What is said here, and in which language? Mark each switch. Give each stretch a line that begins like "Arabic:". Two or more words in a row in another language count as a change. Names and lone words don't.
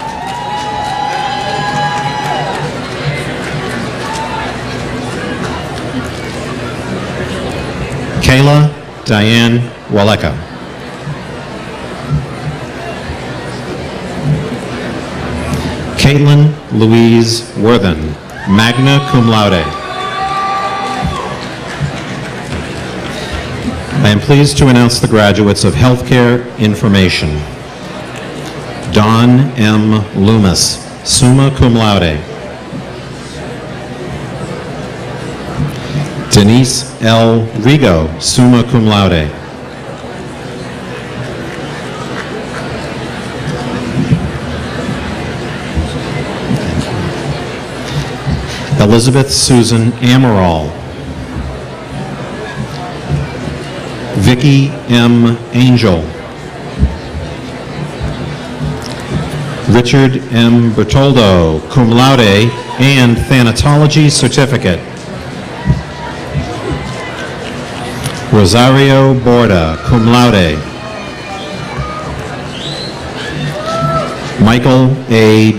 English: Kayla Diane Waleka. Caitlin Louise Worthen,
Latin: magna cum laude.
English: I am pleased to announce the graduates of Healthcare Information. Dawn M. Loomis,
Latin: summa cum laude.
English: Denise L.
Latin: Rigo, summa cum laude.
English: Elizabeth Susan Amaral. Vicki M. Angel. Richard M. Bertoldo,
Latin: cum laude,
English: and Thanatology Certificate. Rosario Borda,
Latin: cum laude.
English: Michael A.